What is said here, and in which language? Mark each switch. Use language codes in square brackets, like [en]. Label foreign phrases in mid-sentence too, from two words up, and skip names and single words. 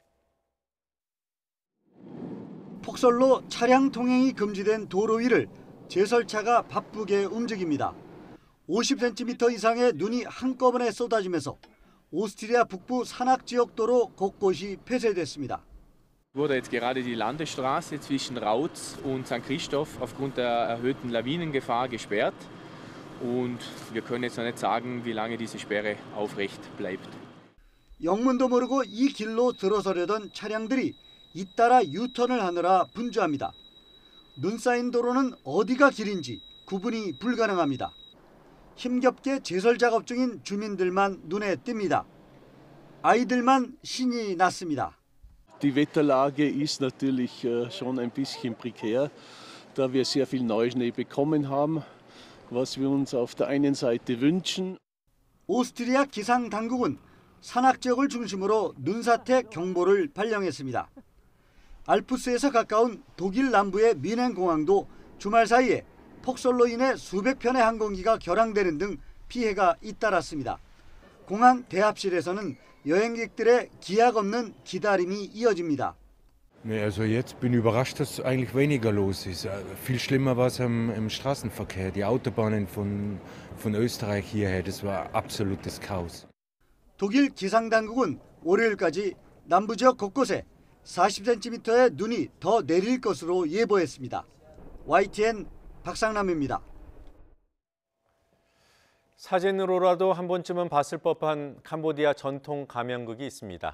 [ko] 폭설로 차량 통행이 금지된 도로 위를 제설차가 바쁘게 움직입니다. 50cm 이상의 눈이 한꺼번에 쏟아지면서 오스트리아 북부 산악 지역 도로 곳곳이 폐쇄됐습니다. [de] Wurde jetzt gerade die Landesstraße zwischen Rautz und St. Christoph aufgrund der erhöhten Lawinengefahr gesperrt und wir können jetzt noch nicht sagen, wie lange diese Sperre aufrecht bleibt. [ko] 영문도 모르고 이 길로 들어서려던 차량들이 잇따라 유턴을 하느라 분주합니다. 눈 쌓인 도로는 어디가 길인지 구분이 불가능합니다. 힘겹게 제설 작업 중인 주민들만 눈에 띕니다. 아이들만 신이 났습니다. [de] Die Wetterlage ist natürlich schon ein bisschen prekär, da wir sehr viel Neuschnee bekommen haben, was wir uns auf der einen Seite wünschen. [ko] 오스트리아 기상 당국은 산악 지역을 중심으로 눈사태 경보를 발령했습니다. 알프스에서 가까운 독일 남부의 미넨 공항도 주말 사이에 폭설로 인해 수백 편의 항공기가 결항되는 등 피해가 잇따랐습니다. 공항 대합실에서는 여행객들의 기약 없는 기다림이 이어집니다. [de] Nee, also jetzt bin ich überrascht, dass eigentlich weniger los ist. Viel schlimmer war es im Straßenverkehr. Die Autobahnen von Österreich hierher, das war absolutes Chaos. [ko] 독일 기상당국은 월요일까지 남부 지역 곳곳에 40cm의 눈이 더 내릴 것으로 예보했습니다. YTN 박상남입니다. 사진으로라도 한 번쯤은 봤을 법한 캄보디아 전통 가면극이 있습니다.